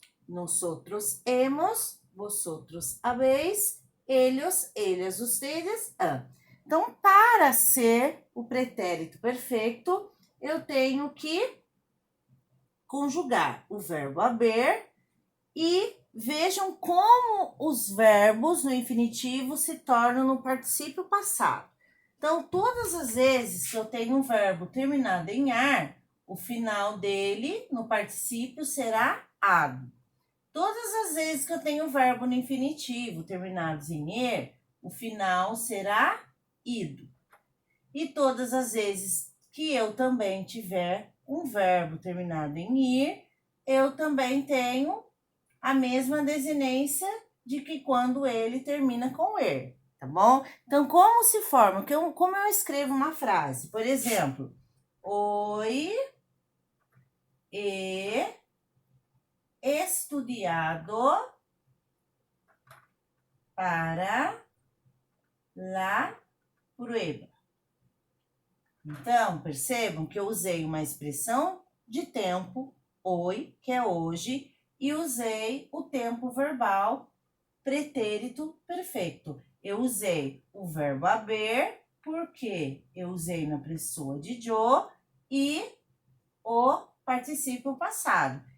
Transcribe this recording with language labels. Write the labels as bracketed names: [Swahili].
[Spanish] Nosotros hemos, vosotros habéis, ellos, ellas, ustedes han. [Portuguese] Então, para ser o pretérito perfeito, eu tenho que conjugar o verbo haver e vejam como os verbos no infinitivo se tornam no particípio passado. Então, todas as vezes que eu tenho um verbo terminado em ar, o final dele no particípio será ado. Todas as vezes que eu tenho um verbo no infinitivo terminados em er, o final será ido. E todas as vezes que eu também tiver um verbo terminado em ir, eu também tenho a mesma desinência de que quando ele termina com er, tá bom? Então, como se forma? Como eu escrevo uma frase? Por exemplo, [Spanish] oi he estudiado para la prueba. [Portuguese] Então, percebam que eu usei uma expressão de tempo, hoy, que é hoje, e usei o tempo verbal pretérito perfeito. Eu usei o verbo haver, porque eu usei na pessoa de yo, e o particípio passado.